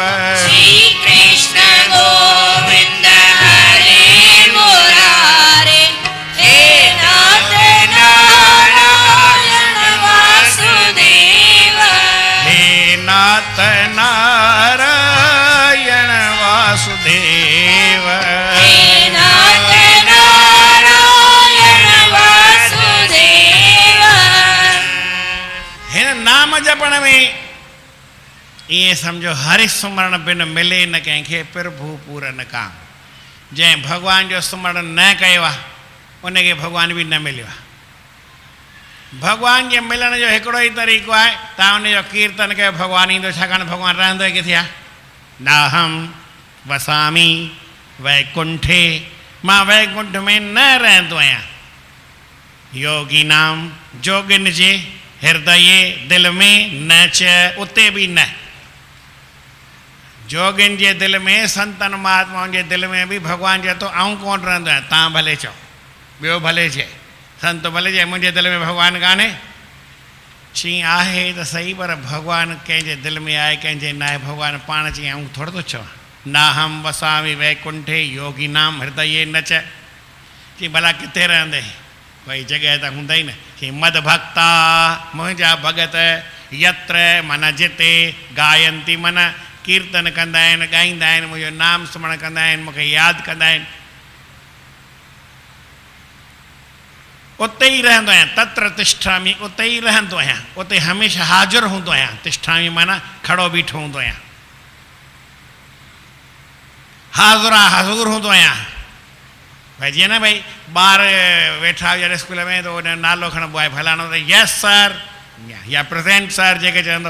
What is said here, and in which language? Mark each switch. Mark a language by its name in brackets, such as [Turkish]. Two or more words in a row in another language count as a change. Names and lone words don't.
[Sanskrit] श्री कृष्ण गोविंद हरे मुरारे, हे नाथ नारायण वासुदेव। हे नाथ नारायण वासुदेव। हे नाथ नारायण वासुदेव। [Sindhi] हिन नाम जपण में ईअं सम्झो हरि सुमरण बिन मिले न कंहिंखे प्रभु पूरन काम। जंहिं भॻवान जो सुमरण न कयो आहे उनखे भॻवान बि न मिलियो आहे। भॻवान जे मिलण जो हिकिड़ो ई तरीक़ो आहे, तव्हां उनजो कीर्तन कयो, भॻवानु ईंदो, छाकाणि भॻवानु रहंदो ई किथे आहे? [Sanskrit] नाहम वसामी वैकुंठे, [Sindhi] मां वैकुंठ में न रहंदो आहियां। [Sanskrit] योगी नाम, [Sindhi] जोगिन जे हृदय दिलि में न च, उते बि न। जोगिन जे दिलि में, संतन महात्माउनि जे दिलि में बि भॻवानु चए थो आऊं कोन रहंदो आहियां, तव्हां भले चओ, ॿियो भले चए, संत भले चए, मुंहिंजे दिलि में भॻवानु कान्हे। चई आहे त सही, पर भॻवानु कंहिंजे दिलि में आहे, कंहिंजे न आहे। भॻवानु पाण चई आऊं थोरो थो चवां, [Sanskrit] नाहम वसामि वैकुंठे योगी नाम हृदय न च। [Sindhi] कि भला किथे रहंदे, कोई जगह त हूंदा ई न। कि [Sanskrit] मद भक्ता [Sindhi] मुंहिंजा भगत यत्र मन जिते गायंती मन कीर्तन कंदा आहिनि, ॻाईंदा आहिनि, मुंहिंजो नाम स्मरण कंदा आहिनि, मूंखे यादि कंदा आहिनि, उते ई रहंदो आहियां। [Sanskrit] तत्र तिष्ठामि, [Sindhi] उते ई रहंदो आहियां, उते हमेशह हाज़ुर हूंदो आहियां। तिष्ठामि माना खड़ो बीठो हूंदो आहियां, हाज़ुरा हज़ूर हूंदो आहियां। भाई जीअं न भाई ॿार वेठा हुजनि स्कूल में त उन नालो खणबो आहे फलाणो, त [English] yes sir [Sindhi] या [English] present sir [Sindhi] जेके चवंदो।